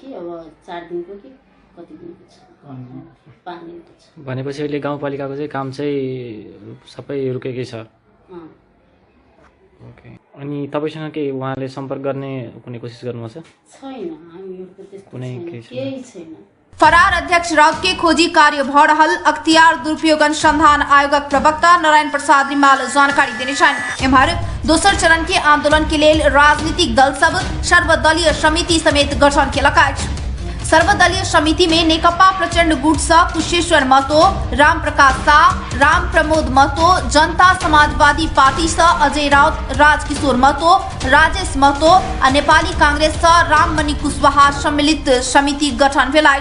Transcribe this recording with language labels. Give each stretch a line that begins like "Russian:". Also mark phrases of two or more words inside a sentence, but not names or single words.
Nepali: अब 4 दिनको कि कति दिनको छ, 5 दिनको छ भनेपछि अहिले गाउँपालिकाको चाहिँ काम चाहिँ सबै रुकेकै छ। ओके, अनि तपाईसँग के उहाँले सम्पर्क गर्ने कुनै कोसिस गर्नुभएको छ? छैन, हामीहरुको त्यस्तो केही छैन।
Maithili: फरार अध्यक्ष राउत के खोजी कार्य भ रहल अख्तियार दुरुपयोग अनुसंधान आयोगक प्रवक्ता नारायण प्रसाद रिमाल जानकारी देने छन्। एम्हर दोसर चरण के आंदोलन के लेल राजनीतिक दल सब सर्वदलीय समिति समेत गठन केलक अछि। सर्वदलीय समिति में नेकपा प्रचण्ड गुट स कुशेश्वर महतो, राम प्रकाश शाह, राम प्रमोद महतो, जनता समाजवादी पार्टी स अजय राउत, राजकिशोर महतो, राजेश महतो और नेपाली कांग्रेस स राममणि कुशवाहा सम्मिलित समिति गठन भेलाइ।